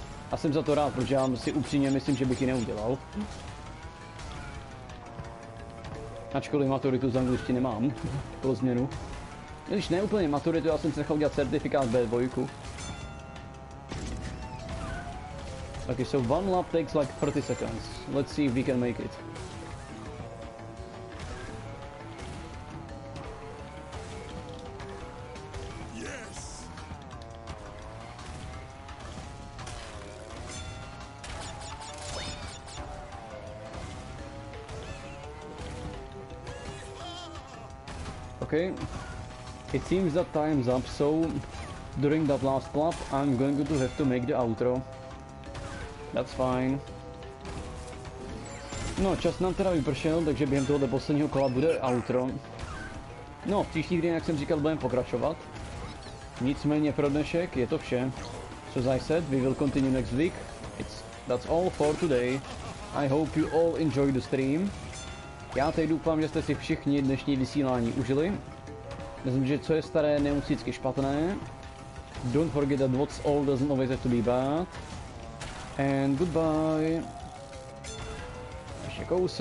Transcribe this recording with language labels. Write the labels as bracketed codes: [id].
[cs] A jsem za to rád, protože já si upřímně myslím, že bych ji neudělal. Ačkoliv maturitu z angličtiny mám, pro změnu. Když ne úplně maturitu, já jsem si nechal udělat certifikát B2. [en] Okay, so one lap takes like 30 seconds. Let's see if we can make it. Okay, it seems that time's up, so during that last lap I'm going to have to make the outro. That's fine. [cs] No, čas nám teda vypršel, takže během tohoto posledního kola bude outro. No, v příští hře, jak jsem říkal, budeme pokračovat. Nicméně pro dnešek je to vše. [en] So as I said, we will continue next week. That's all for today. I hope you all enjoy the stream. [cs] Já teď doufám, že jste si všichni dnešní vysílání užili. Myslím, že co je staré, nemusí vždycky špatné. [en] Don't forget that what's old doesn't always have to be bad. And goodbye. [cs] Ještě kousek.